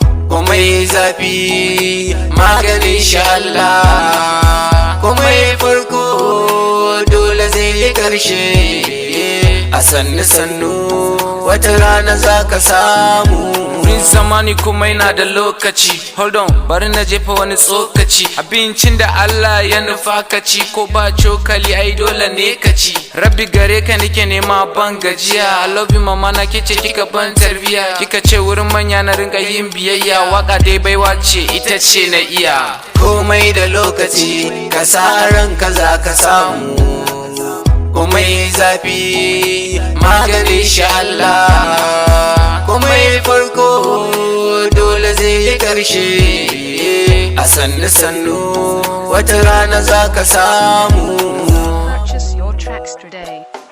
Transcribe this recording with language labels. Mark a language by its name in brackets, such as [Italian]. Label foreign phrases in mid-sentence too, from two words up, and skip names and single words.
[Hausa] Komai zafi, maganin shi Allah. Komai farko, dole zai yi ƙarshe. A sannu sannu, wata rana za ka samu. Wurin zamani komai na da lokaci. [English] Hold on, [Hausa] bari na jefa wani tsokaci. Abincin da Allah ya nufa ka ci, ko ba cokali, ai dole ne ka ci. Rabbi gare ka nike nema ban gajiya. [English] I love you [Hausa] mama na, ke ce kika ban tarbiya. Kika ce wurin manya na ringa yin biyayya. Waka dai baiwa ce, ita ce na iya. Komai da lokaci, ka sa ranka za ka samu. Komai zafi, maganin shi Allah. Komai farko, dole zai yi ƙarshe. A sannu sannu, wata rana za ka samu. [English] Purchase your tracks today.